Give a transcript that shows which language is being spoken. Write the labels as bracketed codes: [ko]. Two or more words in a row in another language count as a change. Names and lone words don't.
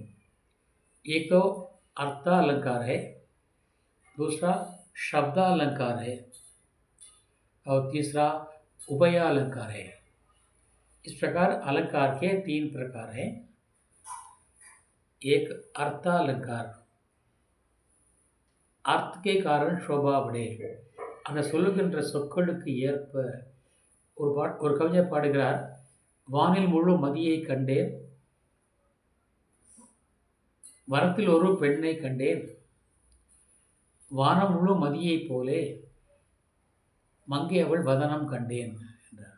[hi] एक तो अर्थालंकार है, दूसरा शब्दालंकार है और तीसरा उभयालंकार है। इस प्रकार अलंकार के 3 प्रकार हैं। एक अर्थालंकार, अर्थ के कारण शोभा बढ़े, [ta] அந்த சொல்லுகின்ற சொற்களுக்கு ஏற்ப ஒரு கவிஞர் பாடுகிறார், வானில் முழு மதியை கண்டேன், வரத்தில் ஒரு பெண்ணை கண்டேன், வானம் முழு மதியைப் போலே மங்கை அவள் வதனம் கண்டேன் என்றார்.